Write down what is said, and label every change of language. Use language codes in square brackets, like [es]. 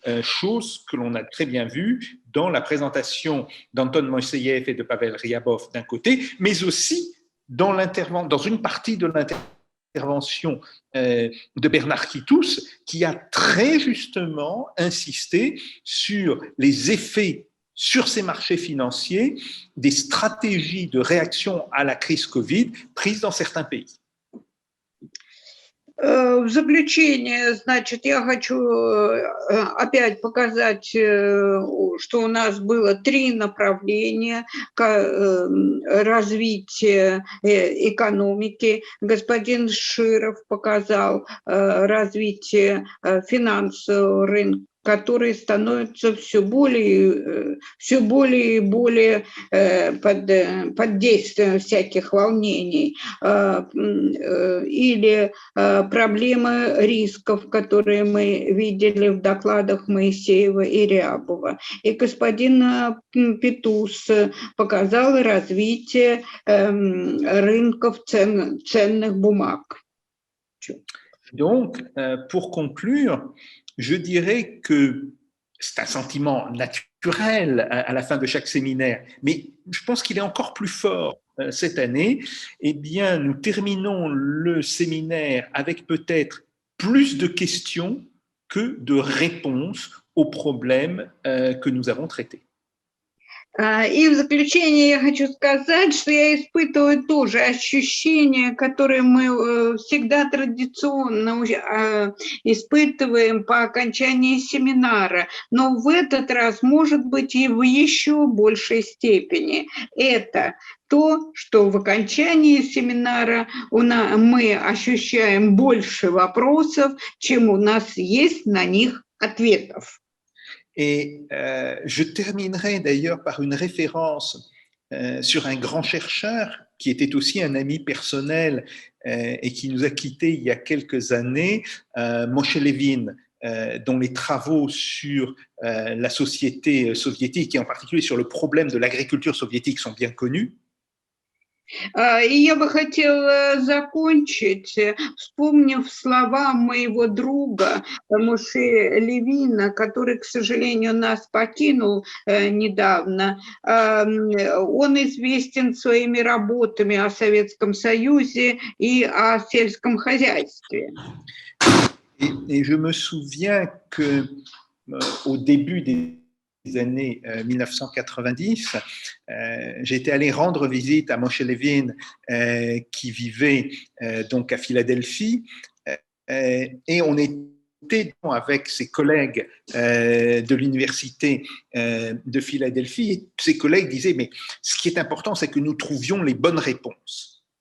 [fr] chose que l'on a très bien vu dans la présentation d'Anton Moïseïev et de Pavel Ryabov d'un côté, mais aussi dans une partie de l'intervention de Bernard Kitous, qui a très justement insisté sur les effets sur ces marchés financiers des stratégies de réaction à la crise Covid prises dans certains pays. [ru] В заключение, значит, я хочу опять показать, что у нас было три направления развития экономики. Господин Широв показал развитие финансового рынка, которые становятся все более и более под действием всяких волнений, или проблемы рисков, которые мы видели в докладах Моисеева и Рябова. И господин Петус показал развитие рынков ценных бумаг. [fr] Donc, pour conclure, je dirais que c'est un sentiment naturel à la fin de chaque séminaire, mais je pense qu'il est encore plus fort cette année. Eh bien, nous terminons le séminaire avec peut-être plus de questions que de réponses aux problèmes que nous avons traités. [ru] И в заключение я хочу сказать, что я испытываю тоже ощущения, которые мы всегда традиционно испытываем по окончании семинара, но в этот раз, может быть, и в еще большей степени. Это то, что в окончании семинара мы ощущаем больше вопросов, чем у нас есть на них ответов. [fr] Et je terminerai d'ailleurs par une référence sur un grand chercheur qui était aussi un ami personnel et qui nous a quittés il y a quelques années, Moshe Levin, dont les travaux sur la société soviétique et en particulier sur le problème de l'agriculture soviétique sont bien connus. [ru] И я бы хотела закончить, вспомнив слова моего друга Моше Левина, который, к сожалению, нас покинул недавно. Он известен своими работами о Советском Союзе и о сельском хозяйстве. [fr] Et je me souviens que au début des années 1990, j'étais allé rendre visite à Moshe Levin qui vivait donc à Philadelphie et on était avec ses collègues de l'université de Philadelphie et ses collègues disaient mais ce qui est important c'est que nous trouvions les bonnes réponses.